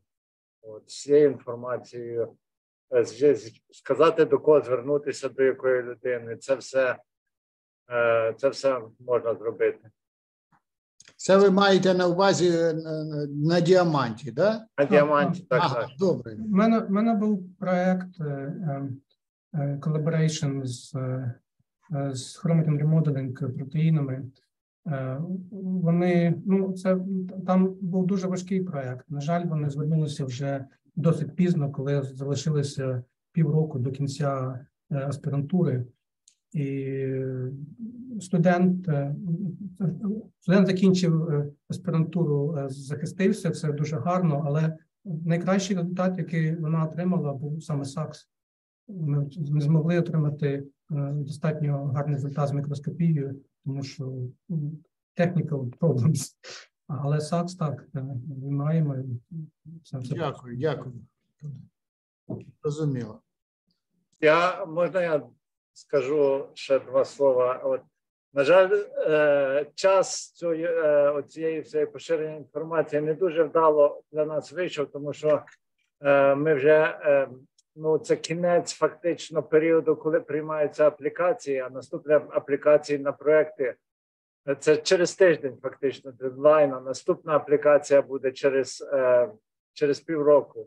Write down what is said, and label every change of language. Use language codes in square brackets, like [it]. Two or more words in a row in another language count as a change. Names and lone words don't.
[uk] От, з цією інформацією, сказати, до кого звернутися, до якої людини, це все можна зробити. Це ви маєте на увазі на діаманті, да? На діаманті, так, Ага, так. добре. У мене був проект collaboration з [en] chromatin remodeling [uk] протеїнами. Вони, там був дуже важкий проект. На жаль, вони звернулися вже досить пізно, коли залишилося півроку до кінця аспірантури. І студент закінчив аспірантуру, захистився, це дуже гарно, але найкращий результат, який вона отримала, був саме САКС. Ми змогли отримати достатньо гарний результат з мікроскопією, тому що [en] technical problems. [uk] Але САКС так, ми маємо. Дякую. Розуміло. Можна я скажу ще два слова? От, на жаль, час цієї поширення інформації не дуже вдало для нас вийшов, тому що ми вже, це кінець фактично періоду, коли приймаються аплікації, а наступні аплікації на проекти це через тиждень фактично дедлайн, а наступна аплікація буде через півроку.